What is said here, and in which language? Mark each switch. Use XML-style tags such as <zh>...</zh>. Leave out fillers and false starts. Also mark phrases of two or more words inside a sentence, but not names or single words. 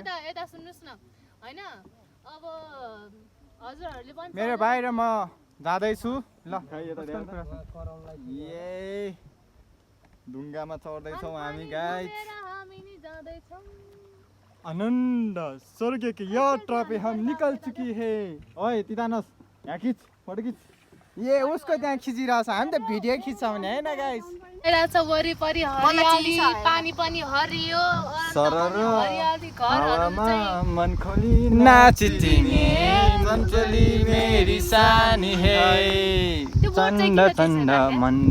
<ne>यता सुन्नुस् न हैन अब हजुरहरूले पनि मेरो भाइ र म जाँदैछु ल ए ढुङ्गामा चढ्दैछौँ हामी गाइस हामी नि जाँदैछौँ</ne> <hi>आनन्द स्वर्ग की यात्रा पे हम निकल चुकी है ओए</hi> <ne>तितानस यहाँ खिच फोटो खिच ए उसको त्यहाँ खिचिरहेछ हामी त भिडियो खिच्छौँ भने होइन गाइस रहेछ वरिपरि हरियाली पानी पनि हरियो हरियाली घरहरू चाहिँ मन खोली नाची तिमी चञ्चली मेरी सानी है चण्ड चण्ड मण्ड मण्ड</ne>